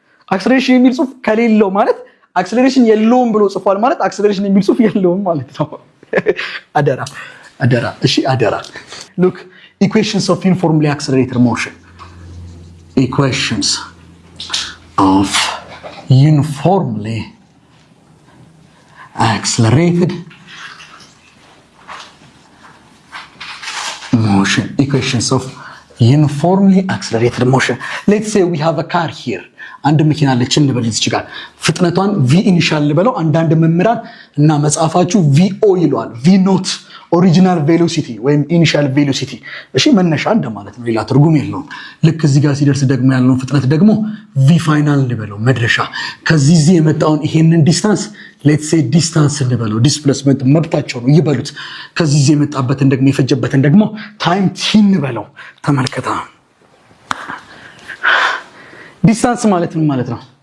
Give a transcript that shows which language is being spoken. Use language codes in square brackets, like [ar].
[am] አክሰለሬሽን የሚል ጽሁፍ ከሌለው ማለት አክሰለሬሽን የለውም ብሎ ጽፏል ማለት አክሰለሬሽን የሚል ጽሁፍ የለውም ማለት ነው። አደራ እሺ አደራ። [en] ሉክ ኢኩዌሽንስ ኦፍ ዩኒፎርምሊ አክሰለሬትድ ሞሽን equations of uniformly accelerated motion. Equations of uniformly accelerated motion. Let's say we have a car here. [am] አንድ መኪና አለች እንበል እዚህ ጋር ፍጥነቷን v ኢኒሻል ልበለው። አንዳንድ መምህራን እና መጻፋችሁ vo ይሏል። v not ኦሪጂናል ቬሎሲቲ ወይም ኢኒሻል ቬሎሲቲ እሺ መነሻ እንደማለት ነው። ሌላ ትርጉም የለውም። ልክ እዚህ ጋር ሲደርስ ደግሞ ያለው ፍጥነት ደግሞ v ፋይናል ልበለው መድረሻ። ከዚህ የመጣውን ይሄንን ዲስታንስ [en] ሌትስ ሴ ዲስታንስ [am] እንበለው። ዲስፕሌስመንት መብታቸው ነው ይበሉት። ከዚህ የመጣበትን ደግሞ የፈጀበትን ደግሞ ታይም t እንበለው። ተመልከታ ዲስታንስ ማለት ምን ማለት ነው?